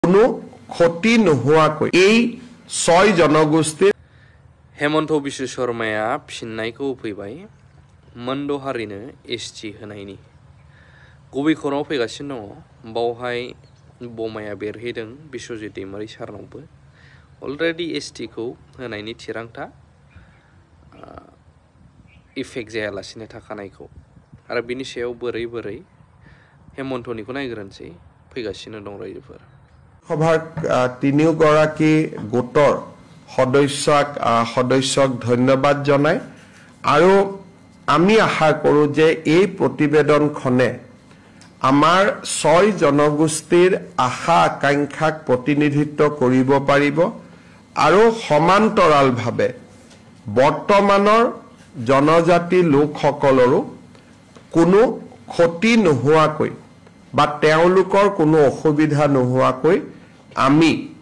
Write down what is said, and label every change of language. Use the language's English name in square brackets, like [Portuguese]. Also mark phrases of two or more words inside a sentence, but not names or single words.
[Assamese] কোনো ক্ষতি নোহোৱাকৈ এই 6 জনগোষ্ঠীৰ [Bodo] हेमन्त बिश्व शर्माया फिननायखौ होफैबाय मोनद' हारिनो एसटि होनायनि गुबै खौराङाव फैगासिनो दङ बावहाय बमाया बेरहैदों बिश्वजित दैमारि सारनावबो अलरेडि एसटिखौ होनायनि थिरांथा इफेक्ट जायालासिनो थाखानायखौ आरो बिनि सायाव बोरै हेमन्तनिखौ नायग्रोनोसै फैगासिनो दं रायजोफोर [Assamese] সভাৰ তিনিওগৰাকী গোটৰ সদস্যক ধন্যবাদ জনাই আৰু আমি আশা কৰোঁ যে এই প্ৰতিবেদনখনে আমাৰ 6 জনগোষ্ঠীৰ আশা আকাংক্ষাক প্ৰতিনিধিত্ব কৰিব পাৰিব আৰু সমান্তৰালভাৱে বৰ্তমানৰ জনজাতি লোকসকলৰো কোনো ক্ষতি নোহোৱাকৈ বা তেওঁলোকৰ কোনো অসুবিধা নোহোৱাকৈ আমি